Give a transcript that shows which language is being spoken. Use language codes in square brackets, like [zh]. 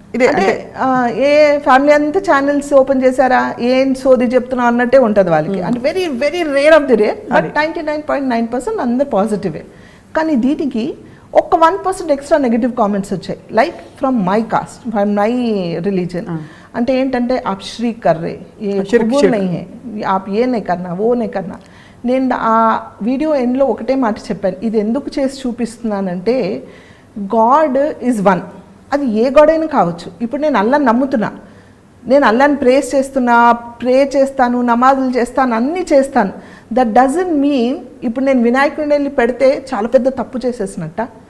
[te] అంటే ఏ ఫ్యామిలీ అంతా channels open చేశారా ఏం సోది చెప్తున్నా అన్నట్టే ఉంటుంది వాళ్ళకి. [en] అంటే very very rare of the rare, but 99.9% [te] అందరు పాజిటివే. కానీ దీనికి [en] ఒక 1% extra negative comments వచ్చాయి, like from my caste, from my religion. [te] అంటే ఏంటంటే [hi] आप श्री कर रहे, ये कबूल नहीं है, आप ये नहीं करना, वो नहीं करना. [te] నేను ఆ వీడియో ఎండ్లో ఒకటే మాట చెప్పాను, ఇది ఎందుకు చేసి చూపిస్తున్నానంటే [en] God is one. [te] అది ఏ గాడ్ అయినా కావచ్చు. ఇప్పుడు నేను అల్లాని నమ్ముతున్నా, నేను అల్లాని ప్రే చేస్తాను, నమాజులు చేస్తాను, అన్నీ చేస్తాను. [en] that doesn't mean [te] ఇప్పుడు నేను వినాయకుడిని వెళ్ళి పెడితే చాలా పెద్ద తప్పు చేసేసినట్ట.